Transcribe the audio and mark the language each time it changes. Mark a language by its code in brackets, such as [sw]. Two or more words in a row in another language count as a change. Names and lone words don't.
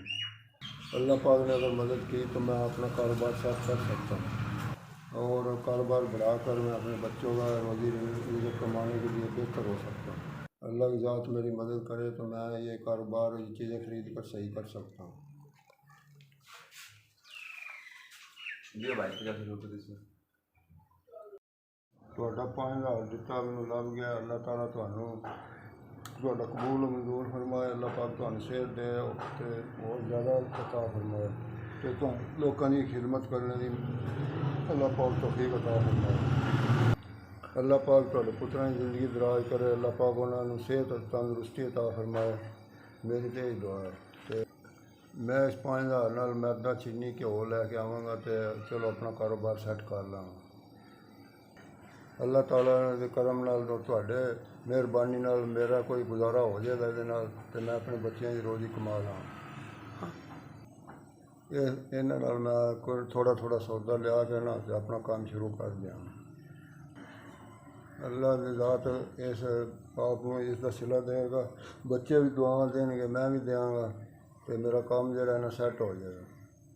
[ur] اللہ پاک نے اگر مدد کی تو میں اپنا کاروبار سیٹ کر سکتا ہوں اور کاروبار بڑھا کر میں اپنے بچوں کا روزی کمانے کے لیے بہتر ہو سکتا ہوں۔ اللہ کی ذات میری مدد کرے تو میں یہ کاروبار، یہ چیزیں خرید کر صحیح کر سکتا ہوں۔ [pa] ਤੁਹਾਡਾ 5000 ਦਿੱਤਾ ਮੈਨੂੰ ਲੱਭ ਗਿਆ। اللہ تعالیٰ ਤੁਹਾਨੂੰ ਤੁਹਾਡਾ ਕਬੂਲ ਮਨਜ਼ੂਰ ਫਰਮਾਏ। اللہ پاک ਤੁਹਾਨੂੰ ਸਿਹਤ ਦੇ ਤੇ ਬਹੁਤ ਜ਼ਿਆਦਾ عطا فرمائے ਤੇ ਤੁਹਾਨੂੰ ਲੋਕਾਂ ਦੀ ਖਿਦਮਤ ਕਰਨ ਦੀ اللہ پاک توفیق عطا فرمائے۔ اللہ پاک ਤੁਹਾਡੇ ਪੁੱਤਰਾਂ ਦੀ ਜ਼ਿੰਦਗੀ ਦਰਾਜ਼ ਕਰੇ। اللہ پاک ਉਹਨਾਂ ਨੂੰ ਸਿਹਤ ਅਤੇ ਤੰਦਰੁਸਤੀ عطا فرمائے। ਮੇਰੀ ਤੇ ਇਹ ਦੁਆ ਹੈ ਤੇ ਮੈਂ ਇਸ 5000 ਨਾਲ ਮੈਦਾ, ਚੀਨੀ, ਘਿਓ ਲੈ ਕੇ ਆਵਾਂਗਾ ਤੇ ਚਲੋ ਆਪਣਾ ਕਾਰੋਬਾਰ ਸੈੱਟ ਕਰ ਲਾਂਗਾ। اللہ تعالیٰ کے کرم نال تواڈے مہربانی نال میرا کوئی گزارا ہو جائے گا یہ تو میں اپنے بچوں کی روزی کما لاں۔ [ur] یہاں میں تھوڑا تھوڑا سودا لیا کے نا اپنا کام شروع کر دیا۔ اللہ کی ذات اس آپ کو اس کا صلہ دے گا، بچے بھی دعا دیں گے، میں بھی دیاں گا تو میرا کام جڑا ہے نا سیٹ ہو جائے گا۔